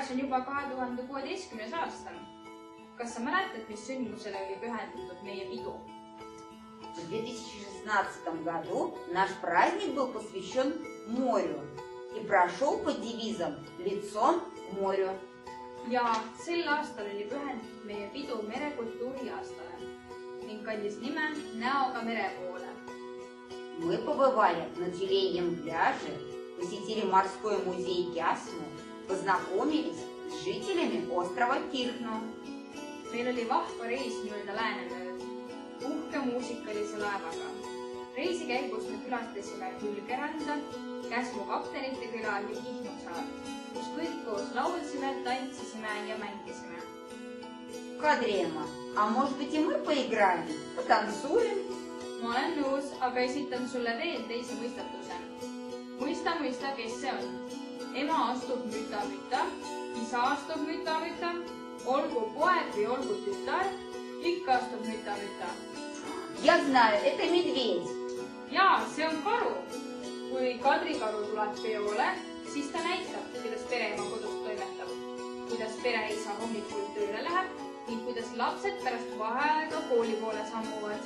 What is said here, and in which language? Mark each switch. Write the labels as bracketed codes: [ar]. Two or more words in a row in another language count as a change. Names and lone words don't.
[et] juba 2016. aastal. Kas sa mäletad, mis sündmusele oli pühendatud meie pidu? [ru] В 2016 году наш праздник был посвящен морю и прошел под девизом «Лицом к морю». [et] Ja sel aastal oli pühendatud meie pidu merekultuuri aastale ning kandis nime Näoga mere poole. [ru] Мы побывали на тюленьем пляже, посетили морской музей Кясну, познакомились с жителями острова Кирхну. [et] Meil oli vahva reis mööda Läänemööd. Uhke muusikalise laevaga. Reisi käigus me külastasime Hülgeranda, Käsmu kaptenite küla ja Kihnu saar, kus kõik koos laulsime, tantsisime ja mängisime. [ru] Кадрема, а может быть и мы поиграем, потанцуем? [et] Ma olen nõus, aga esitan sulle veel teise mõistatuse. Mõista, kes see on. Ema astub müta-müta, isa astub müta-müta, olgu poeg või olgu tütar, ikka astub müta-müta. [ru] Я знаю, это медведь. [et] Jaa, see on karu. Kui Kadrikaru tuleb peole, siis ta näitab, kuidas pereema kodus toimetab, kuidas pereisa hommikul tööle läheb ning kuidas lapsed pärast vaheaega kooli poole sammuvad.